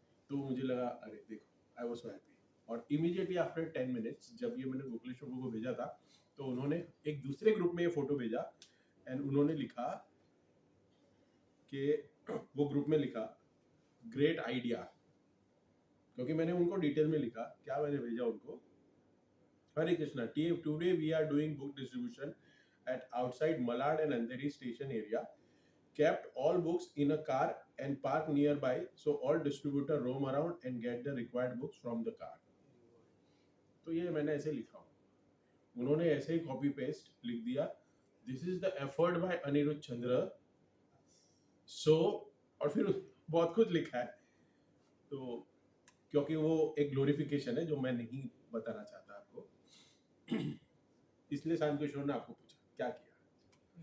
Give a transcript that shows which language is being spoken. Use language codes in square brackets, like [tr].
[hi] तो मुझे लगा अरे देखो, [en] I was so happy. [hi] और [en] immediately after 10 minutes [hi] जब ये मैंने गोखलेश्वर को भेजा था, तो उन्होंने एक दूसरे ग्रुप में ये फोटो भेजा एंड उन्होंने लिखा कि वो ग्रुप में लिखा [en] great idea, [hi] क्योंकि मैंने उनको डिटेल में लिखा क्या मैंने भेजा उनको। [en] Hare Krishna, today we are doing book distribution at outside Malad and Andheri station area, kept all books in a car and parked nearby so all distributor roam around and get the required books from the car। [hi] तो ये मैंने ऐसे लिखा हूँ, उन्होंने ऐसे ही copy paste लिख दिया, [en] This is the effort by Aniruddha Chandra. [hi] सो और फिर बहुत कुछ लिखा है, तो क्योंकि वो एक ग्लोरिफिकेशन है जो मैं नहीं बताना चाहता आपको, इसलिए शांत किशोर ने आपको पूछा क्या किया।